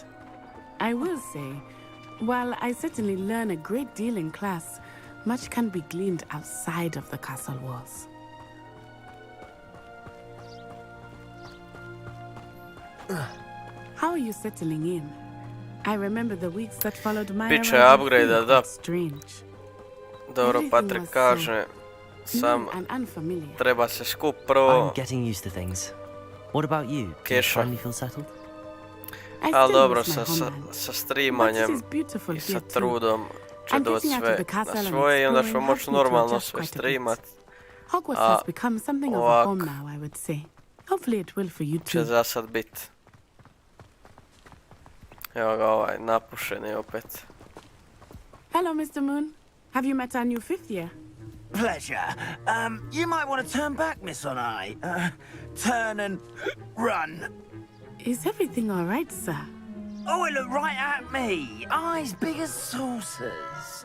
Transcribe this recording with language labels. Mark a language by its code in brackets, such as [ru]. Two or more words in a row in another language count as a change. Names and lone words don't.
[en] I will say, while I certainly learn a great deal in class, much can be gleaned outside of the castle walls. How are you settling in? I remember the weeks that followed my [hr] Bit će [en] arrival upgrade, feel [hr] da. [en] quite strange. [hr] Dobro, Patrik kaže, sam treba se skup prvo [en] I'm getting used to things. What about you? Do you [hr] keša. [en] finally feel settled? [hr] Ali dobro, sa streamanjem i sa trudom će doći sve na svoje i onda ćemo moći normalno sve streamat. [en] Hogwarts A has become something of a home now, I would say. Hopefully it will for you [hr] će [en] too. [hr] za sad bit. Evo ga ovaj, napušen je opet. [en] Hello, Mr. Moon. Have you met our new fifth year? Pleasure. You might want to turn back, Miss On-Eye. Turn and run. Is everything all right, sir? Oh, it looked right at me. Eyes big as saucers.